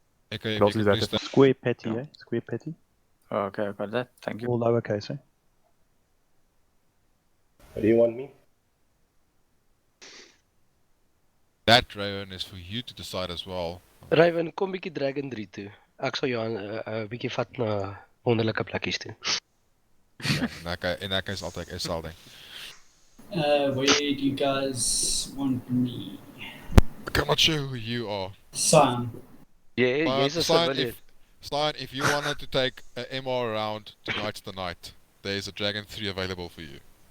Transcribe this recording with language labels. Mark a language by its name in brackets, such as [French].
[English] Echo, if you also can do that please if- take... Square petty, eh? Square petty. Oh, okay, I've got that. Thank you. All lowercase, eh? What do you want me? That, Raven, is for you to decide as well. [Afrikaans] Raven, kom bietjie Dragon 3 toe. Ek sal jou 'n bietjie vat na wonderlike plekkies toe. [English] Okay, in that case, I'll take SL then. Where do you guys want me? I'm not sure who you are. Sam. [Afrikaans] Yeah, jy's 'n civilian. [English] Sign, if you wanted to take a MR around tonight's the night, there's a Dragon 3 available for you.